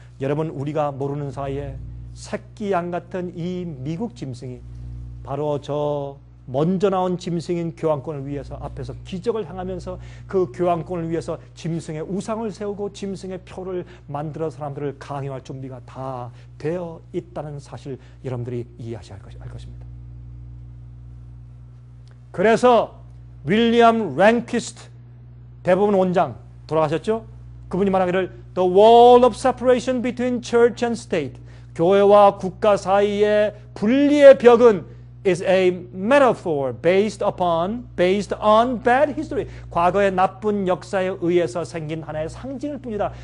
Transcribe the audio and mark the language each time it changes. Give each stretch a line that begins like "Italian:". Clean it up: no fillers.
Korean: 여러분, 우리가 모르는 사이에 새끼 양 같은 이 미국 짐승이 바로 저 먼저 나온 짐승인 교황권을 위해서 앞에서 기적을 행하면서 그 교황권을 위해서 짐승의 우상을 세우고 짐승의 표를 만들어 사람들을 강요할 준비가 다 되어 있다는 사실, 여러분들이 이해하셔야 할 것입니다. 그래서 윌리엄 랭퀴스트 대법원 원장, 돌아가셨죠? 그분이 말하기를
English: The wall of separation between church and state,
Korean: 교회와 국가 사이의 분리의 벽은
English: is a metaphor based on bad history.
Korean: 과거의 나쁜 역사에 의해서 생긴 하나의 상징일 뿐이다.